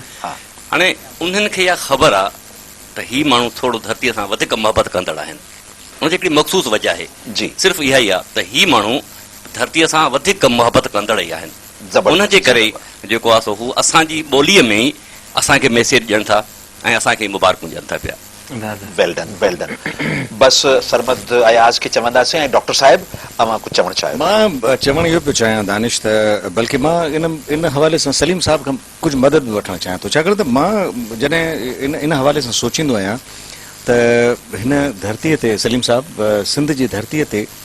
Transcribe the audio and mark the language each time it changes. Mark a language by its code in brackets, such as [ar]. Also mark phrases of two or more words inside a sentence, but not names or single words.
[sd] हाणे उन्हनि खे इहा ख़बर आहे त ही माण्हू थोरो धरतीअ सां वधीक मुहबत कंदड़ आहिनि, उनजी हिकिड़ी मख़सूस वजह आहे जी, सिर्फ़ु इहा ई आहे त ही माण्हू धरतीअ सां वधीक मुहबत कंदड़ ई आहिनि। उनजे करे जेको आहे सो हू असांजी ॿोलीअ में ई असांखे मैसेज ॾियनि था ऐं असांखे मुबारकूं ॾियनि था पिया। [en] well done well done. [sd] बसि सरमद अयाज़ खे चवंदासीं ऐं डॉक्टर साहिब अव्हां कुझु चवणु चाहियो? मां चवणु इहो पियो चाहियां दानिश त बल्कि मां इन हवाले सां सलीम साहिब खां कुझु मदद बि वठणु चाहियां थो, छाकाणि त मां जॾहिं इन हवाले सां सोचींदो आहियां त हिन धरतीअ ते सलीम साहिब सिंध जी धरतीअ ते